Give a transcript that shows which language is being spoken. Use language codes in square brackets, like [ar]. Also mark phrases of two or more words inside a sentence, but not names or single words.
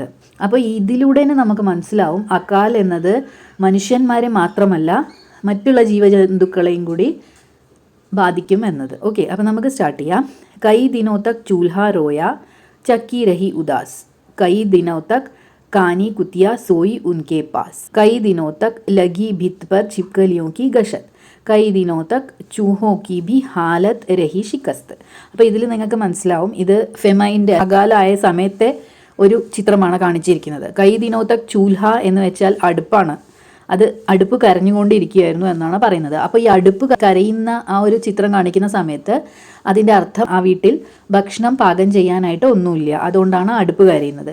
[ml] അപ്പോൾ ഇതിലൂടെ തന്നെ നമുക്ക് മനസ്സിലാവും അകാൽ എന്നത് മനുഷ്യന്മാരെ മാത്രമല്ല മറ്റുള്ള ജീവജന്തുക്കളെയും കൂടി ബാധിക്കും എന്നത്. ഓക്കെ, അപ്പോൾ നമുക്ക് സ്റ്റാർട്ട് ചെയ്യാം. [hi] कई दिनों तक चूल्हा रोया चक्की रही उदास. कई दिनों तक कानी कुतिया सोई उनके पास. कई दिनों तक लगी भित्त पर छिपकलियों की गशत. कई दिनों तक चूहों की भी हालत रही शिकस्त. [ml] അപ്പോൾ ഇതിൽ നിങ്ങൾക്ക് മനസ്സിലാവും ഇത് ഫെമൈൻ്റെ അകാലായ സമയത്തെ ഒരു ചിത്രമാണ് കാണിച്ചിരിക്കുന്നത്. [hi] कई दिनों तक चूल्हा [ml] എന്ന് വെച്ചാൽ അടുപ്പാണ്. അത് അടുപ്പ് കരഞ്ഞുകൊണ്ടിരിക്കുകയായിരുന്നു എന്നാണ് പറയുന്നത്. അപ്പോൾ ഈ അടുപ്പ് കരയുന്ന ആ ഒരു ചിത്രം കാണിക്കുന്ന സമയത്ത് അതിൻ്റെ അർത്ഥം ആ വീട്ടിൽ ഭക്ഷണം പാകം ചെയ്യാനായിട്ട് ഒന്നുമില്ല, അതുകൊണ്ടാണ് അടുപ്പ് കരയുന്നത്.